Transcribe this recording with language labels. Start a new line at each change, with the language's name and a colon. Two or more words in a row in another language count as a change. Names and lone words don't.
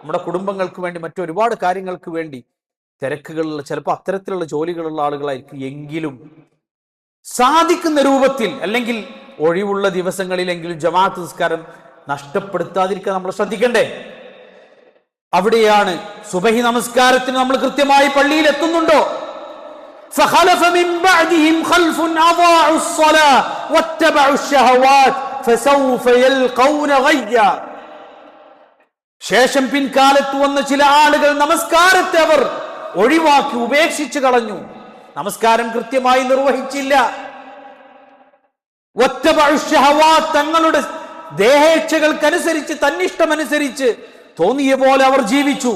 Malayalam: നമ്മുടെ കുടുംബങ്ങൾക്ക് വേണ്ടി മറ്റൊരുപാട് കാര്യങ്ങൾക്ക് വേണ്ടി തിരക്കുകളുള്ള, ചിലപ്പോൾ അത്തരത്തിലുള്ള ജോലികളുള്ള ആളുകളായിരിക്കും. എങ്കിലും സാധിക്കുന്ന രൂപത്തിൽ, അല്ലെങ്കിൽ ഒഴിവുള്ള ദിവസങ്ങളിലെങ്കിലും ജമാഅത്ത് നിസ്കാരം നഷ്ടപ്പെടുത്താതിരിക്കാൻ നമ്മൾ ശ്രദ്ധിക്കണ്ടേ? അവിടെയാണ് സുബഹി നമസ്കാരത്തിന് നമ്മൾ കൃത്യമായി പള്ളിയിൽ എത്തുന്നുണ്ടോ?
Arabic: فخلف من بعدهم خلف أضاعوا الصلاة واتبعوا الشهوات فسوف يلقون غيا.
Malayalam: ശേഷം പിൻകാലത്ത് വന്ന ചില ആളുകൾ നമസ്കാരത്തെ അവർ ഒഴിവാക്കി, ഉപേക്ഷിച്ചു കളഞ്ഞു, നമസ്കാരം കൃത്യമായി നിർവഹിച്ചില്ല.
Arabic: واتبعوا الشهوات,
Malayalam: തങ്ങളുടെ ദേഹേച്ഛകൾക്കനുസരിച്ച്, തന്നിഷ്ടമനുസരിച്ച് തോന്നിയ പോലെ അവർ ജീവിച്ചു.